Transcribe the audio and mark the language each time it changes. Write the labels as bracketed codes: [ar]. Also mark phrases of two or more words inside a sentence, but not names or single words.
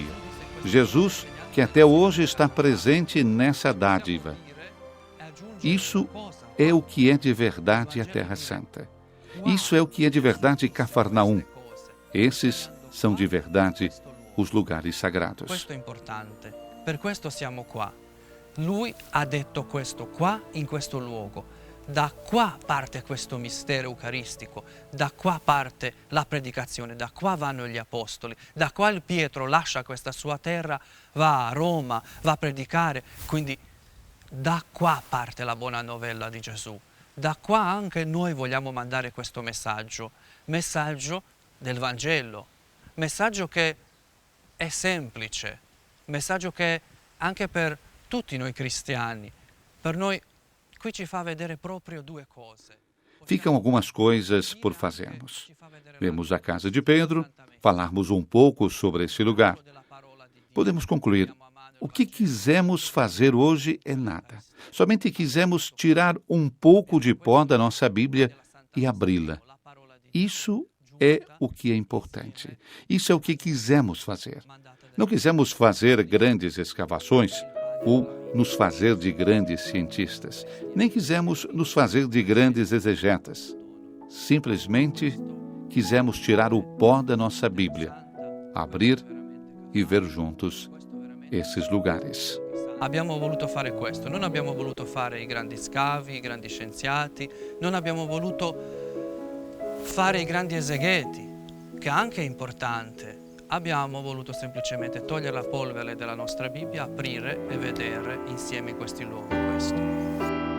[pt] Jesus que até hoje está presente nessa dádiva. Isso é o que é de verdade a Terra Santa. Isso é o que é de verdade Cafarnaum. Esses são de verdade os lugares sagrados. [it] Questo è importante, per questo siamo qua. Lui ha detto questo qua, in questo luogo. Da qua parte questo mistero eucaristico, da qua parte la predicazione, da qua vanno gli apostoli, da qua il Pietro lascia questa sua terra, va a Roma, va a predicare, quindi da qua parte la buona novella di Gesù. Da qua anche noi vogliamo mandare questo messaggio del Vangelo, messaggio che è semplice, messaggio che anche per tutti noi cristiani, per noi qui ci fa vedere proprio due cose. [pt] Ficam algumas coisas por fazermos. Vemos a casa de Pedro, falarmos um pouco sobre esse lugar. Podemos concluir: o que quisemos fazer hoje é nada. Somente quisemos tirar um pouco de pó da nossa Bíblia e abri-la. Isso é o que é importante. Isso é o que quisemos fazer. Não quisemos fazer grandes escavações ou nos fazer de grandes cientistas. Nem quisemos nos fazer de grandes exegetas. Simplesmente quisemos tirar o pó da nossa Bíblia, abrir e ver juntos esses lugares. [it] Abbiamo voluto fare questo, non abbiamo voluto fare i grandi scavi, i grandi scienziati, non abbiamo voluto fare i grandi esegheti, che anche è importante. Abbiamo voluto semplicemente togliere la polvere della nostra Bibbia, aprire e vedere insieme in questi luoghi questo.